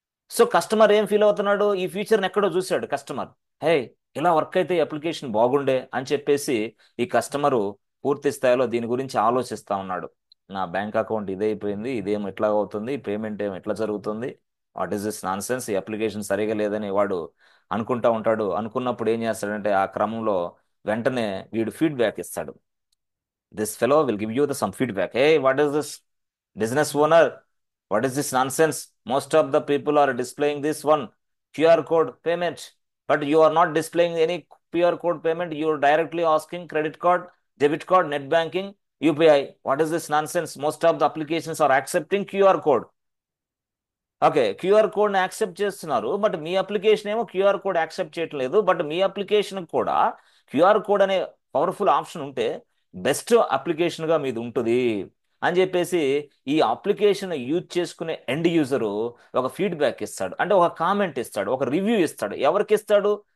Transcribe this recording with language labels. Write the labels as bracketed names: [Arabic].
[Telugu] So customer ఏం feel అవుతున్నాడు, ఈ ఫీచర్ని ఎక్కడో చూశాడు కస్టమర్, హే, ఇలా వర్క్ అయితే అప్లికేషన్ బాగుండే అని చెప్పేసి ఈ కస్టమరు పూర్తి స్థాయిలో దీని గురించి ఆలోచిస్తా ఉన్నాడు. నా బ్యాంక్ అకౌంట్ ఇదే అయిపోయింది, ఇదేం ఎట్లా అవుతుంది, పేమెంట్ ఏం ఎట్లా జరుగుతుంది, [English] what is this nonsense, [Telugu] ఈ అప్లికేషన్ సరిగా లేదని వాడు అనుకుంటా ఉంటాడు. అనుకున్నప్పుడు ఏం చేస్తాడంటే ఆ క్రమంలో వెంటనే వీడు ఫీడ్బ్యాక్ ఇస్తాడు. [English] This fellow will give you some feedback. Hey, what is this, business owner? What is this nonsense? Most of the people are displaying this one QR code payment, but you are not displaying any QR code payment. You are directly asking credit card, debit card, net banking, UPI, what is this nonsense? Most of the applications are accepting QR code. [Telugu] Okay, QR కోడ్ని accept చేస్తున్నారు, but మీ application ఏమో QR code accept చేయట్లేదు. But మీ application కూడా QR code అనే powerful option ఉంటే best అప్లికేషన్గా మీది ఉంటుంది అని చెప్పేసి ఈ అప్లికేషన్ యూజ్ చేసుకునే ఎండ్ యూజరు ఒక ఫీడ్బ్యాక్ ఇస్తాడు, అంటే ఒక కామెంట్ ఇస్తాడు, ఒక రివ్యూ ఇస్తాడు. ఎవరికి ఇస్తాడు?